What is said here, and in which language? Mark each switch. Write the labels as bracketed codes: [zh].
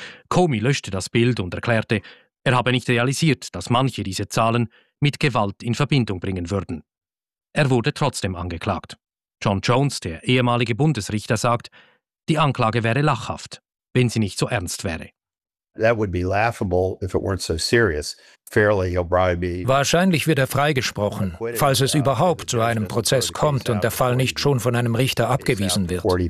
[de] Comey löschte das Bild und erklärte, er habe nicht realisiert, dass manche diese Zahlen mit Gewalt in Verbindung bringen würden. Er wurde trotzdem angeklagt. John Jones, der ehemalige Bundesrichter, sagt, die Anklage wäre lachhaft, wenn sie nicht so ernst wäre. [en] That would be laughable if it weren't so serious. Fairly, he'll probably be. [de] Wahrscheinlich wird er freigesprochen, falls es überhaupt zu einem Prozess kommt und der Fall nicht schon von einem Richter abgewiesen wird.